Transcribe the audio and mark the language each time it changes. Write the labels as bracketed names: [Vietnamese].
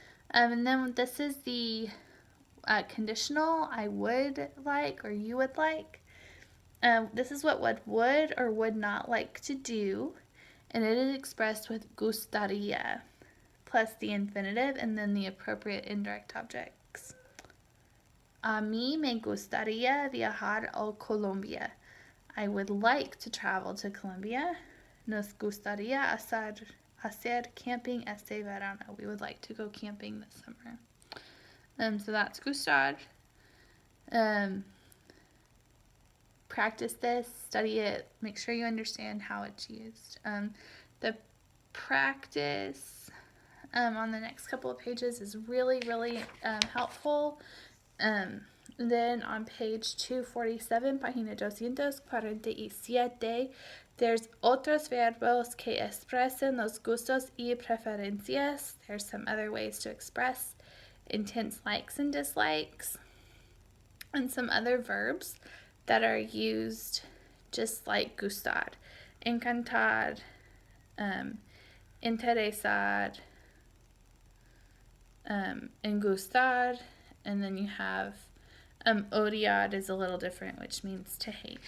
[English] And then this is the conditional, I would like or you would like. This is what one would or would not like to do, and it is expressed with gustaría plus the infinitive and then the appropriate indirect objects. [Spanish] A mí me gustaría viajar a Colombia. [English] I would like to travel to Colombia. [Spanish] Nos gustaría hacer camping este verano. [English] We would like to go camping this summer. So that's gustar. Practice this, study it, make sure you understand how it's used. The practice on the next couple of pages is really, really helpful. Then on page 247, página 247, there's [Spanish] otros verbos que expresen los gustos y preferencias. [English] There's some other ways to express intense likes and dislikes. And some other verbs that are used just like gustar. Encantar, interesar, engustar, and then you have odiar is a little different, which means to hate.